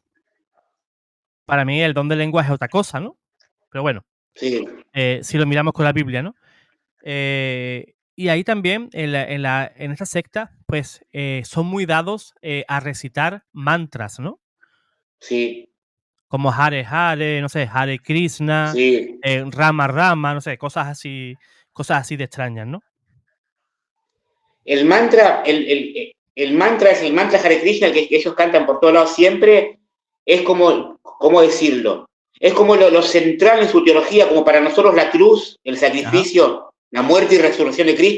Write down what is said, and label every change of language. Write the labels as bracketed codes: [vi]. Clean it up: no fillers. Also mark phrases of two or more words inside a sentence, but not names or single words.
[es] Para mí el don de lenguas es otra cosa, ¿no? Pero bueno, sí. Si lo miramos con la Biblia, ¿no? Y ahí también, en esta secta, pues son muy dados a recitar mantras, ¿no? Sí. Como Hare Hare, no sé, Hare Krishna, sí. Rama Rama, no sé, cosas así de extrañas, ¿no? El mantra, el mantra es el mantra Hare Krishna, el que ellos cantan por todos lados siempre, es como, ¿cómo decirlo? Es como lo central en su teología, como para nosotros la cruz, el sacrificio, ajá, la muerte y resurrección de Cristo.